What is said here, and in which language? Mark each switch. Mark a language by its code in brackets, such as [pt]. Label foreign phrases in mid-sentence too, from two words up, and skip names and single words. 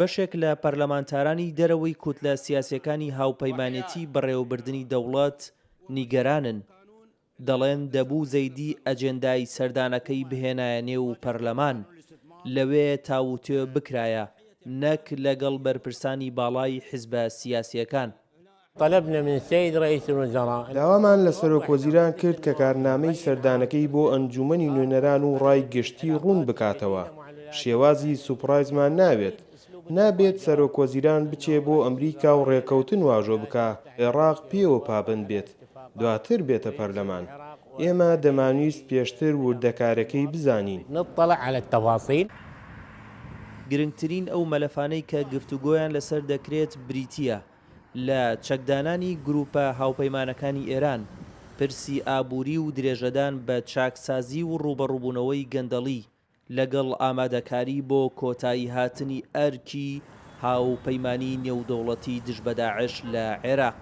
[ckb] بەشێک لە پەرلەمانتارانی دەرەوەی کوتلە سیاسیەکانی هاوپەیمانێتی بەڕێوەبردننی دەوڵەت نیگەرانن. دەڵێن دەبوو زەیدی ئەجێندای سەردانەکەی بهێنایە نێو پەرلەمان، لەوێ تاوتێ بکرایە، نەک لەگەڵ بەرپرسانی باڵای حیزبە سیاسیەکان. [ar] طلبنا من السيد رئيس الوزراء. [ckb] داوامان لە سەرۆکوەزیران کرد کە کارنامەی سەردانەکەی بۆ ئەنجومەنی نوێنەران و ڕای گشتی ڕوون بکاتەوە. شێوازی سوپڕایزمان نابێت سەرۆکوەزیران بچێ بۆ ئەمریکا و ڕێکەوتن واژۆ بکە، عێراق پێوە پابند بێت، دواتر بێتە پەرلەمان. ئێمە دەمانویست پێشتر وردەکارەکەی بزانین. [ar] نطلع على التفاصيل. [ckb] گرنگترین ئەو مەلەفانەی کە گفتوگۆیان لەسەر دەکرێت بریتیە لە چەکدانانی گروپە هاوپەیمانەکانی ئێران، پرسی ئابووری و درێژەدان بە چاکسازی و ڕوبەڕووبوونەوەی گەندەڵی لەگەڵ ئامادەکاری بۆ کۆتایی هاتنی ئەرکی هاوپەیمانی نێودەوڵەتی دژ بە داعش لە عێراق.